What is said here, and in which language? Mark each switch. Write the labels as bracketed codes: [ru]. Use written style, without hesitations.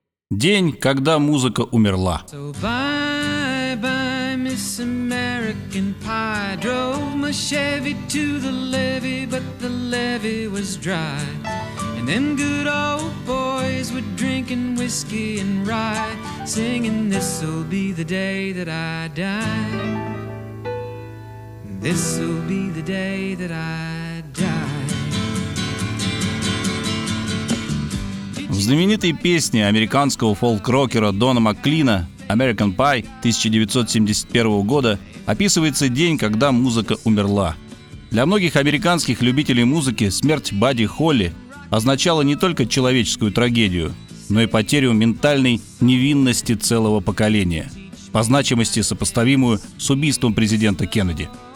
[ru] День, когда музыка умерла. [en] So bye-bye, Miss American Pie. Drove my Chevy to the levee, but the levee was dry. And them good old boys were drinking whiskey and rye, singing this'll be the day that I die. This'll be the day that I die. [ru] В знаменитой песне американского фолк-рокера Дона Маклина «American Pie» 1971 года описывается день, когда музыка умерла. Для многих американских любителей музыки смерть Бадди Холли означала не только человеческую трагедию, но и потерю ментальной невинности целого поколения, по значимости сопоставимую с убийством президента Кеннеди.